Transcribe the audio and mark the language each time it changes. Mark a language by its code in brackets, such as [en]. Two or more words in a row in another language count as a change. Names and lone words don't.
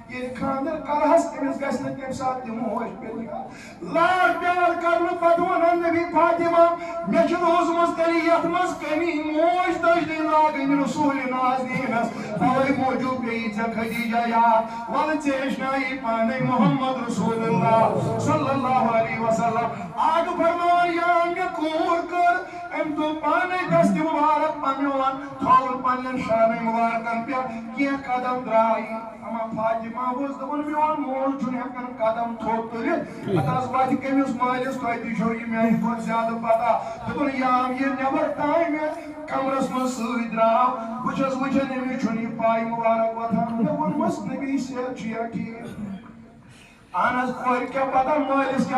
[ks] خاندر کرہس أمس گژھِ نہٕ تَمہِ ساتہٕ تہِ موج پیٚنہِ لاڈ پیار کرنہٕ پتہٕ وَنان نبی فاطمہ مےٚ چھُ روٗزمٕژ تیٚلہِ یتھ منٛز کٔمی موج تٔجنٕے لاگٕنۍ رسوٗلِ نازنیٖنس تَوَے موٗجوٗب پیٚیہِ ژےٚ خدیجہ یاد وَلہٕ ژےٚ ہیٚچھنایی پانے [ar] محمد رسول اللہ صلی اللہ علیہ وسلم [ks] آگہٕ فرماوان یا مےٚ کوٗر کٔر أمۍ تُل پانے دستہِ مُبارک پنٛنیون تھوٚوُن پنٛنٮ۪ن شانَے مُبارکن پٮ۪ٹھ کینٛہہ قدم درٛایہِ اما فاطمہ اوس دَپان میون مول چھُنہٕ ہٮ۪کان قدم تھوٚد تُلِتھ پتہٕ حظ واتہِ کٔمِس مٲلِس تۄہہِ تہِ چھو یہِ میانہِ کھۄتہٕ زیادٕ پتہ دوٚپُن یام یہِ نٮ۪بر تام مےٚ کمرس منٛز سۭتۍ درٛاو بہٕ چھَس وٕچھان أمِس چھُنہٕ یہِ پاے مُبارک وۄتھان مےٚ ووٚنمَس نبی صحت چھُیا ٹھیٖک اہن حظ کورِ کیٛاہ پتہ مٲلِس کیٛاہ